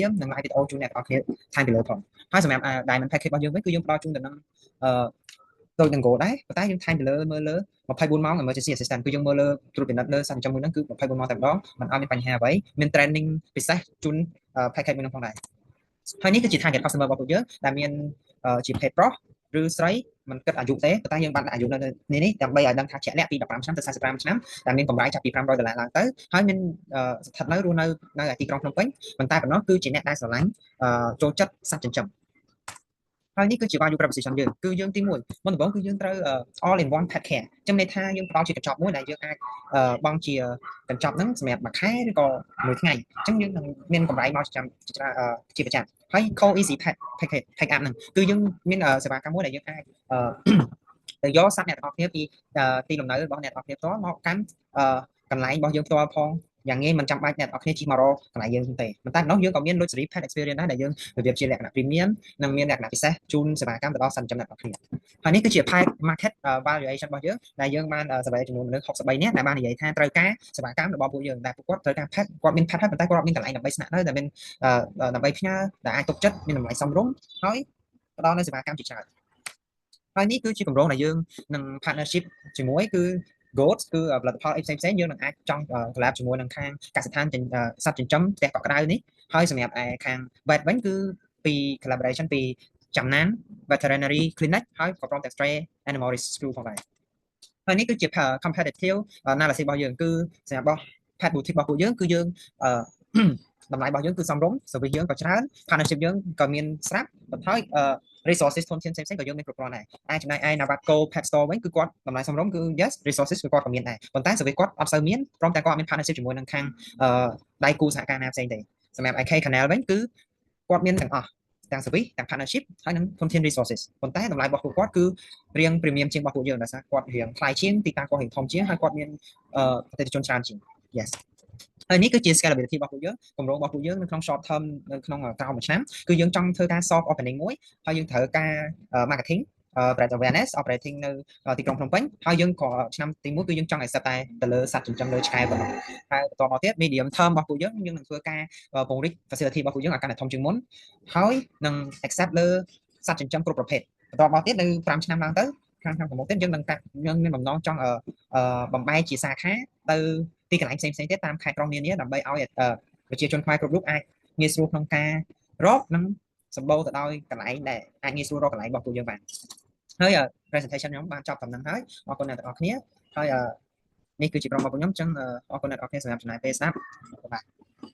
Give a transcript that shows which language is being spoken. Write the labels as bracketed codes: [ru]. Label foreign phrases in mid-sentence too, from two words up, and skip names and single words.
[km] មៗនិង [en] live video [km] ជូនអ្នកទាំងអស់គ្នាថែមពីលើផងហើយសម្រាប់ [en] diamond package [km] របស់យើងវិញគឺយើងផ្ដល់ជូនទៅនឹងដូចនឹង goal ដែរប៉ុន្តែយើងថែមទៅលើមើលលើ24ម៉ោង [en] emergency assistant [km] គឺយើងមើលលើត្រួតពិនិត្យលើសត្វចិញ្ចឹមមួយហ្នឹងគឺ24ម៉ោងតែម្ដងមិនឲ្យមានបញ្ហាអ្វីមាន training ពិសេសជូន package មួយហ្នឹងផងដែរហើយនេះគឺជា [en] target customer [km] របស់ពួកយើងដែលមានជា [en] paid pro [km] ឬស្រីមិនគិតអាយុទេប៉ុន្តែយើងបានដាក់អាយុនៅនេះដើម្បី ឲ្យដឹងថាជាក់លាក់ពី15ឆ្នាំទៅ45ឆ្នាំដែលមានកម្រៃចាប់ពី$500ឡើងទៅហើយមានស្ថិតនៅរស់នៅទីក្រុងភ្នំពេញប៉ុន្តែប៉ុណ្ណោះគឺជាអ្នកដែលស្រឡាញ់ចូលចិត្តសត្វចិញ្ចឹមហើយនេះគឺជា [en] value proposition [km] យើងគឺយើងទី1មុនដំបូងគឺយើងត្រូវ [en] all in one pet care [km] ចឹងន័យថា យើងផ្ដល់ជាកញ្ចប់មួយដែលយើងអាចបង់ជាកញ្ចប់ហ្នឹងសម្រាប់មួយខែឬក៏មួយថ្ងៃអញ្ចឹងយើងនឹងមានកម្រៃមកជាប្រចាំហើយ [en] co easy pet package pack up [km] ហ្នឹងគឺយើងមានសេវាកម្មមួយដែលយើងអាចទៅយក សត្វអ្នកទាំងអស់គ្នាពីទីលំនៅរបស់អ្នកទាំងអស់គ្នាផ្ទាល់មកកាន់កន្លែងរបស់យើងផ្ទាល់ផងយ៉ាងងាយមិនចាំបាច់អ្នកទាំងអស់គ្នាជិះមករកកន្លែងយើងទេប៉ុន្តែនោះយើងក៏មាន luxury [en] pet experience [km] ដែរដែលយើងរបៀបជាលក្ខណៈ premium និងមានលក្ខណៈពិសេសជូនសេវាកម្មទៅដល់សត្វចិញ្ចឹមអ្នកទាំងអស់គ្នាហើយនេះគឺជា [en] market valuation [km] របស់យើងដែលយើងបានsurveyចំនួនមនុស្ស63នាក់ដែលបាននិយាយថាត្រូវការសេវាកម្មរបស់ពួកយើងដែលពួកគាត់ត្រូវការ pet គាត់មាន pet ហើយប៉ុន្តែគាត់មានកន្លែងដើម្បីស្នាក់នៅដែលមានដើម្បីផ្ញើដែលអាចទុកចិត្តមានតម្លៃសមរម្យហើយផ្ដល់នូវសេវាកម្មជាច្រើនហើយនេះគឺជាគម្រោងដែលយើងនឹង partnership ជាមួយគឺ goat គឺផលិតផលអីផ្សេងៗយើងនឹងអាចចង់ collab ជាមួយនឹងខាងកសិដ្ឋានសត្វចិញ្ចឹមផ្ទះកក់ក្ដៅនេះហើយសម្រាប់ខាង vet វិញគឺ ពី collaboration ពីចំណាន [en] veterinary clinic [km] ហើយក៏ព្រមទាំង [en] stray animal rescue [km] ផងដែរហើយនេះគឺជា [en] competitive analysis [km] របស់យើងគឺសម្រាប់របស់ [en] pet boutique [km] របស់ពួកយើងគឺយើងតម្លៃរបស់យើងគឺសមរម្យ service យើងក៏ច្រើន partnership យើងក៏មានស្រាប់បន្ថយresources ធនធានផ្សេងៗក៏យើងមានគ្រប់គ្រាន់ដែរចំណែកឯ Navaco Pet Store វិញគឺគាត់តម្លៃសមរម្យគឺ [en] yes resources [km] គឺគាត់ក៏មានដែរប៉ុន្តែ service គាត់អត់សូវមានព្រមទាំងគាត់អត់មាន partnership ជាមួយនឹងខាងដៃគូសហការណាផ្សេងទេសម្រាប់ IK Canal វិញគឺគាត់មានទាំងអស់ទាំង service ទាំង partnership ហើយនឹងធនធាន resources ប៉ុន្តែតម្លៃរបស់ពួកគាត់គឺរៀង premium ជាងរបស់ពួកយើងដោយសារគាត់រៀងថ្លៃជាងទីតាំង គាត់រៀងធំជាងហើយគាត់មានអតិថិជនច្រើនជាង yes ហើយនេះគឺជា scalability របស់ពួកយើងគម្រោងរបស់ពួកយើងនៅក្នុង [en] short term [km] នៅក្នុងក្រោមមួយឆ្នាំគឺយើងចង់ធ្វើការ [en] soft opening [km] មួយហើយយើងត្រូវ ការ [en] marketing brand awareness operating [km] នៅទីក្រុងភ្នំពេញហើយយើងក៏ឆ្នាំទី1គឺយើងចង់ accept តែទៅលើសត្វចិញ្ចឹមលើឆ្កែប៉ុណ្ណោះហើយបន្តមក ទៀត [en] medium term [km] របស់ពួកយើងនឹងធ្វើការពង្រីក facility របស់ពួកយើងឲ្យកាន់តែធំជាងមុនហើយនឹង accept លើសត្វចិញ្ចឹមគ្រប់ប្រភេទ បន្តមកទៀតនៅ5ឆ្នាំឡើងទៅខាងខាងប្រមុខទៀតយើងនឹងយើងមានបំណងចង់បំបែកជាសាខាទៅទីកន្លែងផ្សេងៗទៀតតាមខេត្តក្រុងនានាដើម្បីឲ្យប្រជាជនខ្មែរគ្រប់រូបអាចងាយស្រួលក្នុងការរកនិងសម្បូរទៅដោយកន្លែងដែលអាចងាយស្រួលរកកន្លែងរបស់ពួកយើងបានហើយ presentation ខ្ញុំបានចប់ដំណឹងហើយអរគុណអ្នកទាំងអស់គ្នាហើយនេះគឺជាក្រុមរបស់ខ្ញុំអញ្ចឹងអរគុណអ្នកទាំងអស់គ្នាសម្រាប់ចំណាយពេលស្ដាប់បាទ